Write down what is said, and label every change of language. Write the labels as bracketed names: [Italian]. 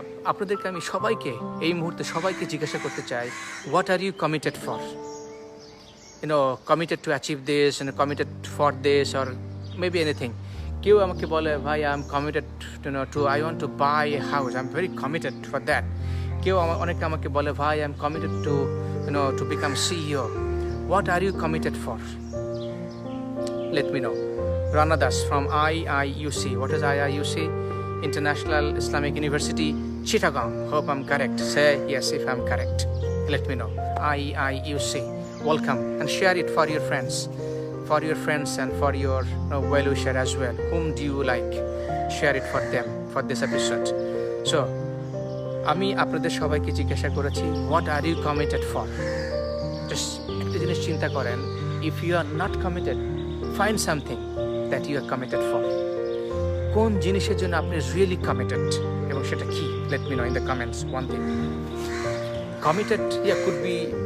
[Bangla] আপনাদেরকে আমি সবাইকে এই মুহূর্তে সবাইকে জিজ্ঞাসা করতে চাই, [English] what are you committed for? Committed to achieve this and committed for this or maybe anything. [Bangla] কেউ আমাকে বলে ভাই [English] I am committed to I want to buy a house. I'm very committed for that. [Bangla] কেউ অনেকে আমাকে বলে ভাই [English] I am committed to become CEO. What are you committed for? Let me know. Rana Das from IIUC. What is IIUC? International Islamic University, Chittagong. Hope I'm correct. Say yes if I'm correct. Let me know. IIUC. Welcome and share it for your friends. For your friends and for your well-wisher as well. Whom do you like? Share it for them for this episode. So, [Bangla] আমি আপনাদের সবাইকে জিজ্ঞাসা করেছি [English] What are you committed for? Just [Bangla] একটা জিনিস চিন্তা করেন, [English] If you are not committed, find something that you are committed for. [Bangla] কোন জিনিসের জন্য আপনি [English] really committed [Bangla] এবং সেটা কি? [English] Let me know in the comments one thing. Committed, could be